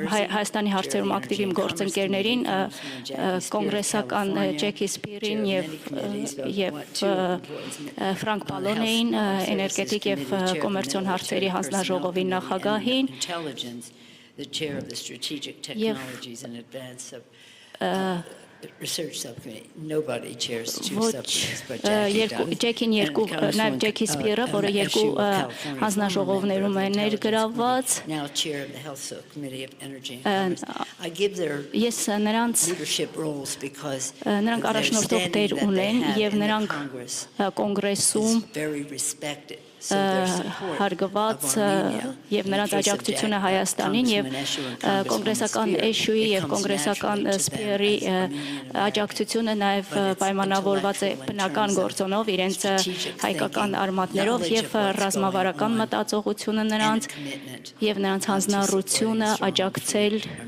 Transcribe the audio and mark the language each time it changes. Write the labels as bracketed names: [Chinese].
[Armenian] Հայաստանի հարցերում ակտիվ իմ գործընկերներին կոնգրեսական Ջեքի Սպիրին եւ Ֆրանկ Պալոնեին էներգետիկ եւ կոմերցիոն հարցերի հանձնաժողովի նախագահին [English] the chair of the strategic technologies and advance of the research subcommittee. Nobody chairs two subcommittees, but Jackie does. [Armenian] Jackie Spira, որը երկու հանձնաժողովներում է ներգրավված. [English] Now chair of the health subcommittee of energy and commerce. I give their leadership roles because [Armenian] նրանք առաջնորդող դեր ունեն եւ նրանք կոնգրեսում [English] very respected. [Armenian] Հարգված եւ նրանց աջակցությունը Հայաստանին եւ կոնգրեսական էշուի եւ կոնգրեսական սպիերի աջակցությունը նաեւ պայմանավորված է բնական գործոնով իրենց հայկական արմատներով եւ ռազմավարական մտածողությունը նրանց եւ նրանց հանձնառությունը աջակցել